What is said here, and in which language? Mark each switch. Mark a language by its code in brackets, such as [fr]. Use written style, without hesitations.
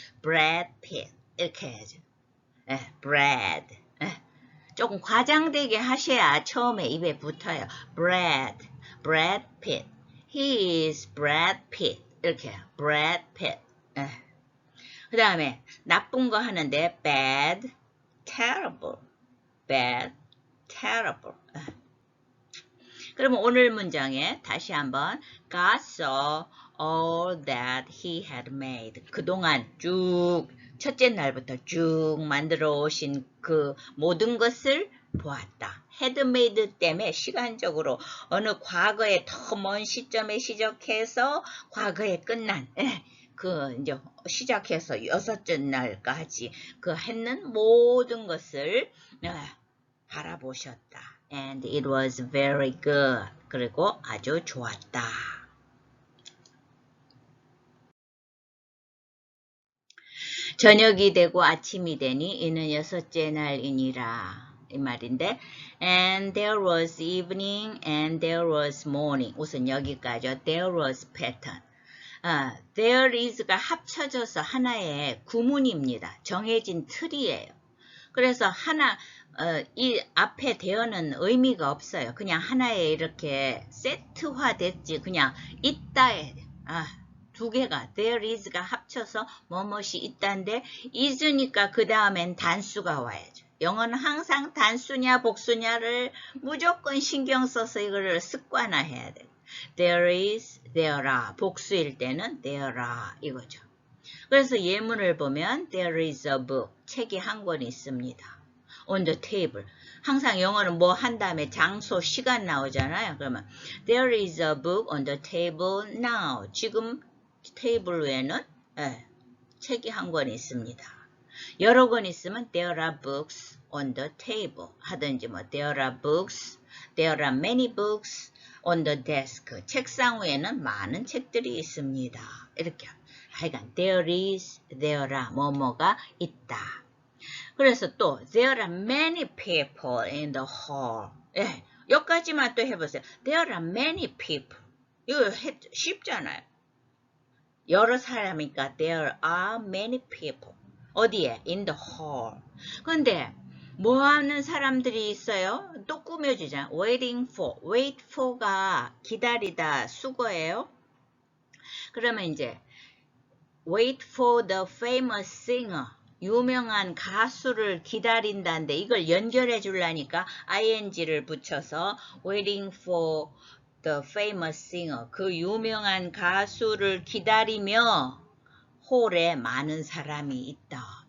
[ko] 브래드 핏 이렇게 해야죠. 브래드 조금 과장되게 하셔야 처음에 입에 붙어요. [en] 브래드 핏 He is Brad Pitt [ko] 이렇게 해요. 브래드 핏 그 다음에 나쁜 거 하는데 [en] bad terrible, bad, terrible. [ko] 그러면 오늘 문장에 다시 한번 [en] God saw all that he had made. [ko] 그동안 쭉 첫째 날부터 쭉 만들어 오신 그 모든 것을 보았다. had made 때문에 시간적으로 어느 과거의 더 먼 시점에 시작해서 과거에 끝난 그 이제 시작해서 6째 날까지 그 했는 모든 것을 바라보셨다. [en] And it was very good. [ko] 그리고 아주 좋았다. 저녁이 되고 아침이 되니 이는 6째 날이니라. 이 말인데 [en] and there was evening and there was morning. [ko] 우선 여기까지요. [en] There was pattern. [ko] there is가 합쳐져서 하나의 구문입니다. 정해진 틀이에요. 그래서 하나 이 앞에 there는 의미가 없어요. 그냥 하나에 이렇게 세트화 됐지. 그냥 있다에 두 개가 [en] there is [ko] 가 합쳐서 뭐뭇이 있다인데 is니까 그 다음엔 단수가 와야죠. 영어는 항상 단수냐 복수냐를 무조건 신경 써서 이거를 습관화해야 돼요. [en] There is, there are. [ko] 복수일 때는 [en] there are [ko] 이거죠. 그래서 예문을 보면 [en] there is a book. [ko] 책이 한 권 있습니다. [en] On the table. [ko] 항상 영어는 뭐 한 다음에 장소, 시간 나오잖아요. [en] 그러면 there is a book on the table now. [ko] 지금 테이블 위에는 책이 한 권 있습니다. 여러 권 있으면 [en] there are books on the table [ko] 하든지 뭐 [en] there are books, there are many books on the desk. [ko] 책상 위에는 많은 책들이 있습니다. 이렇게 하여간 [en] there is, there are [ko] 뭐뭐가 있다. 그래서 또 [en] there are many people in the hall. [ko] 여기까지만 또 해보세요. [en] There are many people. 이거 쉽잖아요. [ko] 여러 사람이니까 [en] there are many people. [ko] 어디에? [en] In the hall. [ko] 근데 뭐 하는 사람들이 있어요? 또 꾸며주잖아요. waiting for. wait for가 기다리다 수거예요. 그러면 이제 [en] wait for the famous singer. [ko] 유명한 가수를 기다린다는데 이걸 연결해 주려니까 ing를 붙여서 [en] waiting for the famous singer. [ko] 그 유명한 가수를 기다리며 홀에 많은 사람이 있다.